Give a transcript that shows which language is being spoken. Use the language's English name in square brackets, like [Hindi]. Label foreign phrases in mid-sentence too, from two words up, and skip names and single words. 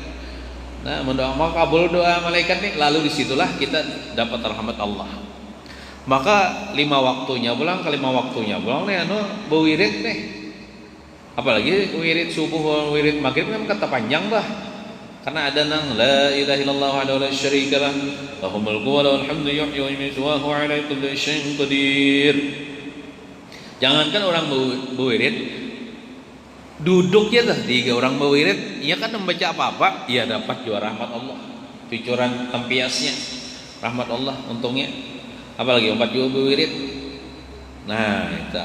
[Banjar] Nah, mendoakan maka kabul doa malaikat nih, lalu disitulah kita dapat rahmat Allah. Maka 5 waktunya pulang ke 5 waktunya pulang nih bewirid nih. Apalagi wirid subuh, wirid maghrib kan kata panjang bah. [Arabic] Karena ada nang لا إله إلا الله وحده لا شريك له له الملك وله الحمد يحيي ويميت وهو على كل شيء قدير. [Banjar] Jangankan orang bewirid, duduknya dah 3 orang bewirid, ia kan membaca apa-apa, ia dapat juga rahmat Allah. Picuran tempiasnya rahmat Allah untungnya. Apalagi 4 juga bewirid. Nah, itu.